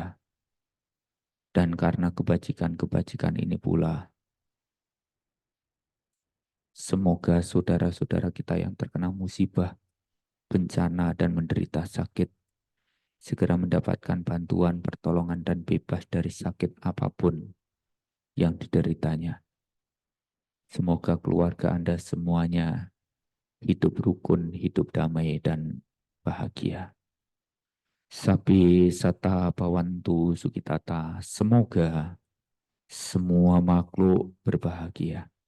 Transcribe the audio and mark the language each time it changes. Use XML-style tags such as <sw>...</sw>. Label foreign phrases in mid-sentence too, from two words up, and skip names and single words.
<id>Dan karena kebajikan-kebajikan ini pula, semoga saudara-saudara kita yang terkena musibah, bencana, dan menderita sakit segera mendapatkan bantuan, pertolongan, dan bebas dari sakit apapun yang dideritanya. Semoga keluarga Anda semuanya hidup rukun, hidup damai, dan bahagia.</id> <pi>Sapi sata bawantu sukitata.</pi> <id>Semoga semua makhluk berbahagia.</id>